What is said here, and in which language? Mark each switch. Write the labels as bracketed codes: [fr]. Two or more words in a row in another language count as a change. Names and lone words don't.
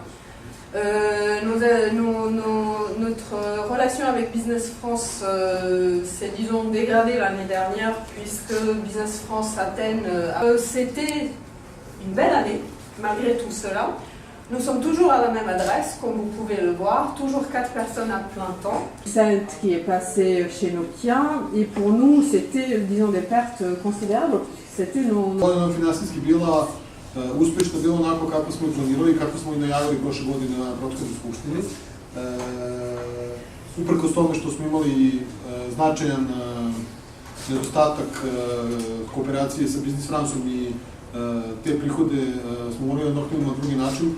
[fr] Notre relation avec Business France s'est, disons, dégradée l'année dernière, puisque Business France Athènes, c'était une belle année, malgré tout cela. Nous sommes toujours à la même adresse, comme vous pouvez le voir, toujours 4 personnes à plein temps. Celle qui est passée chez Nokia, et pour nous, c'était, disons, des pertes considérables. C'était nos... [sr] Finansijski bila uspešno bilo onako kako smo i planirali, kako smo i najavili prošle godine na prethodnoj skupštini. Uprkos tome što smo imali značajan nedostatak kooperacije sa Business Franceom i te prihode smo morali da nadoknadimo na drugi način.